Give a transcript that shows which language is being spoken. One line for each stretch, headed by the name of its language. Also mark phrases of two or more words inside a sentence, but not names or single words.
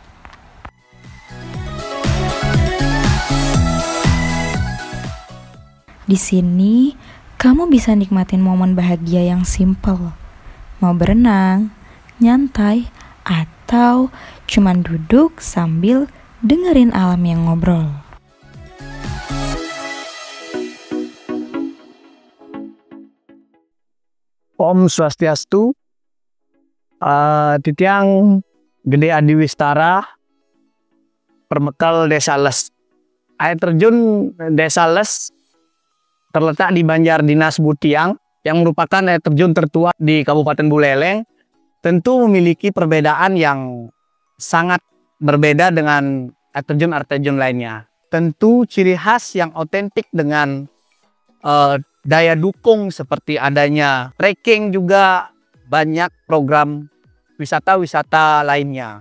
Indonesian: Di sini, kamu bisa nikmatin momen bahagia yang simple. Mau berenang, nyantai, atau cuman duduk sambil dengerin alam yang ngobrol.
Balinese: Om Swastiastu,
Indonesian: Titiang Gede Adi Wistara, Permekal Desa Les. Air terjun Desa Les terletak di Banjar Dinas Butiang yang merupakan air terjun tertua di Kabupaten Buleleng. Tentu memiliki perbedaan yang sangat berbeda dengan air terjun lainnya. Tentu ciri khas yang otentik dengan daya dukung seperti adanya trekking, juga banyak program wisata-wisata lainnya.